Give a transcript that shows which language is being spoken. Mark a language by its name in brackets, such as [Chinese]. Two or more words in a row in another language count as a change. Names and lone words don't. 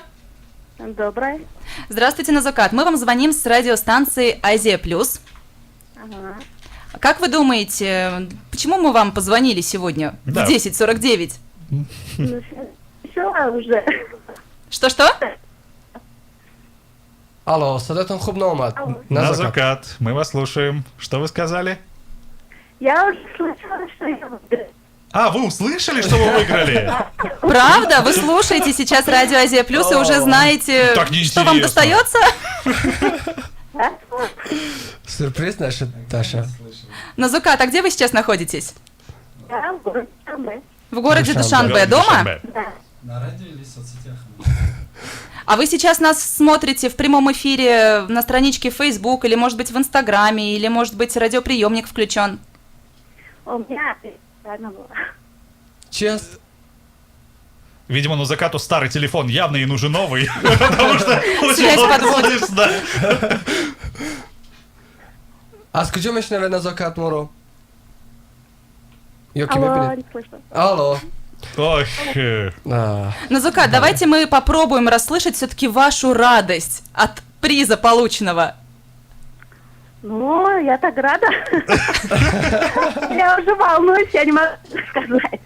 [Russian] доброе. Здравствуйте, Назокат. Мы вам звоним с радиостанции Азия Плюс. Ага. Как вы думаете, почему мы вам позвонили сегодня Да. в 10:49? Ну, все уже. Что-что? [Tajik] Алло, садатон хуб наомад. [Russian] Назокат. Назокат, мы вас слушаем. Что вы сказали? Я уже слышала, что я выиграю. А, вы услышали, что вы выиграли? Правда? Вы слушаете сейчас радио Азия Плюс и уже знаете, Так что вам неинтересно. достается? Сюрприз наша Таша. Назокат, а где вы сейчас находитесь? Я в городе Самбе. В городе Душанбе. Душанбе. Дома? Душанбе. На радио или в соцсетях? А вы сейчас нас смотрите в прямом эфире на страничке Facebook, или, может быть, в Инстаграме, или, может быть, радиоприемник включен? У меня правильно было. Чест. Видимо, Назокату старый телефон явно и нужен новый, потому что Связь очень подводит. слышно. [Tajik] Аз куҷо мешунавед Назокат моро? Ё ки Алло, мебинед? [Russian] не слышно. Алло. Ох, Назокат, давайте мы попробуем расслышать все-таки вашу радость от приза полученного. Ну, я так рада. Я уже волнуюсь, я не могу сказать.